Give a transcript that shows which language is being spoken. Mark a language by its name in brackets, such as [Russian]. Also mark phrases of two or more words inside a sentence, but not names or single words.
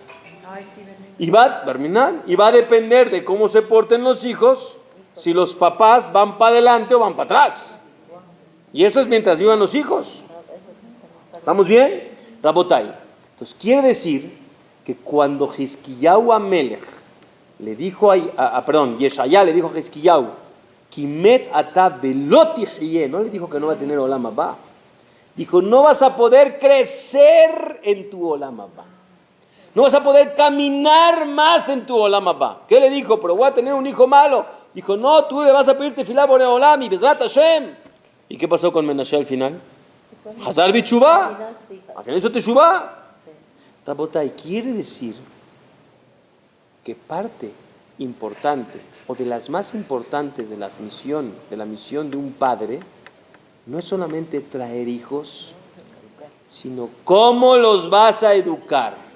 [Spanish] Y va a depender de cómo se porten los hijos, si los papás van para adelante o van para atrás. Y eso es mientras vivan los hijos. ¿Estamos bien? Rabotai. Entonces quiere decir que cuando Hizkiyahu Amelech le dijo Yeshaya le dijo a Hizkiyahu, [Hebrew] כי מת אתה ולא תחיה, [Spanish] no le dijo que no va a tener [Hebrew] עולם הבא. [Spanish] Dijo, no vas a poder crecer en tu [Hebrew] עולם הבא. [Spanish] No vas a poder caminar más en tu [Hebrew] עולם הבא. [Spanish] ¿Qué le dijo? Pero voy a tener un hijo malo. Dijo, no, tú le vas a pedir tefilá [Hebrew] בורא עולם [Spanish] y [Hebrew] בעזרת השם. [Spanish] ¿Y qué pasó con Menashe al final? [Hebrew] חזר בתשובה. [Spanish] Al final hizo teshuvá. Rabotai, quiere decir que parte importante o de las más importantes de la misión de un padre no es solamente traer hijos, sino cómo los vas a educar.